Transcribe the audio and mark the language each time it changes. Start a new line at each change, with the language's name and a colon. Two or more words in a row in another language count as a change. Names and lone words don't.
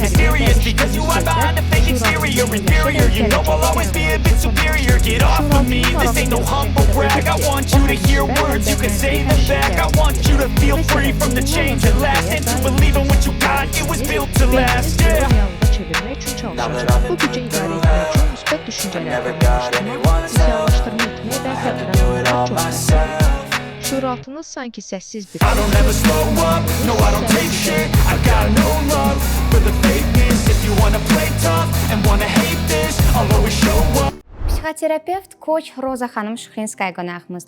English: Mysterious, because you hide behind a fake exterior. Inferior, you know I'll always be a bit superior. Get off of me, this ain't no humble brag. I want you to hear words, you can say them back. I want you to feel free from the change at last, and to believe in what you got, it was built to last, yeah.
Azerbaijani: Çevirmək üçün çalışacaq. Bu gücü idarə etmək üçün müsbət düşüncələr formalaşdırmaq, siyahılaşdırma etmək və xəbərlər çoxdur. Şuuraltınız sanki səssiz bir Psixoterapevt, koç Roza xanım Şuxrinskaya qonağımızda.